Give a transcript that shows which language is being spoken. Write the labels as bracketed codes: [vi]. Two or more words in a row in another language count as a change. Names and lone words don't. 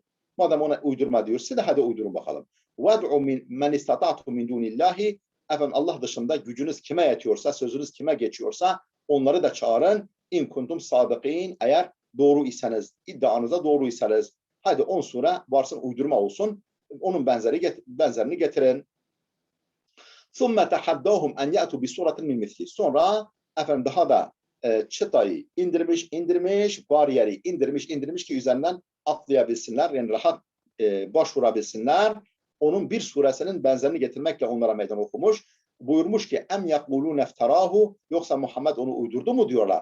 [tr] Madem ona uydurma diyorsa da hadi uydurun bakalım. [ar] وادعوا من استطعتم من دون الله. [tr] Allah dışında gücünüz kime yetiyorsa, sözünüz kime geçiyorsa onları da çağırın. [ar] إن كنتم صادقين. [tr] Eğer doğru iseniz, iddianıza doğru iseniz. Hadi 10 sure varsın uydurma olsun. Onun benzerini getirin. [ar] ثُمَّ تَحَدَّاهُمْ اَنْ يَأْتُوا بِسُورَةٍ مِنْ مِثْلِهِ [tr] Sonra daha da çıtayı indirmiş, bariyeri indirmiş ki üzerinden atlayabilsinler, yani rahat başvurabilsinler. Onun bir suresinin benzerini getirmekle onlara meydan okumuş. Buyurmuş ki [ar] أم يقولون افتراه [tr] yoksa Muhammed onu uydurdu mu diyorlar.